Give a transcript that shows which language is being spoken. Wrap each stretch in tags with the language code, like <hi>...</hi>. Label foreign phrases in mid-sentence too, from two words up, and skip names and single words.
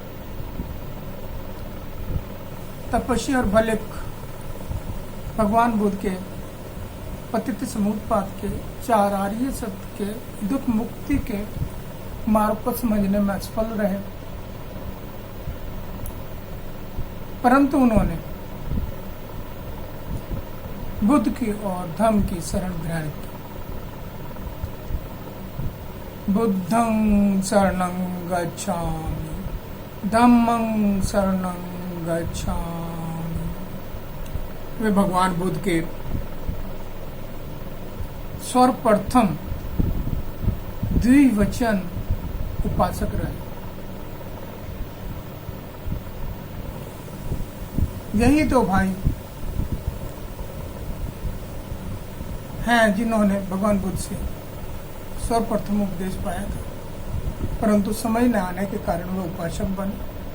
<hi>तपस्वी और बलुक भगवान बुद्ध के पतित समुत्पाद के 4 आर्य सत्य के दुख मुक्ति के मार्ग को समझने में असफल रहे, परंतु उन्होंने बुद्ध की और धर्म की शरण ग्रहण की।</hi> <pi>बुद्धं शरणं गच्छामि, धम्मं शरणं गच्छामि।</pi> <hi>वे भगवान बुद्ध के सर्वप्रथम द्विवचन उपासक रहे। यही तो भाई हैं जिन्होंने भगवान बुद्ध से सर्वप्रथम उपदेश पाया था, परंतु समझ न आने के कारण वे उपासक बने।</hi>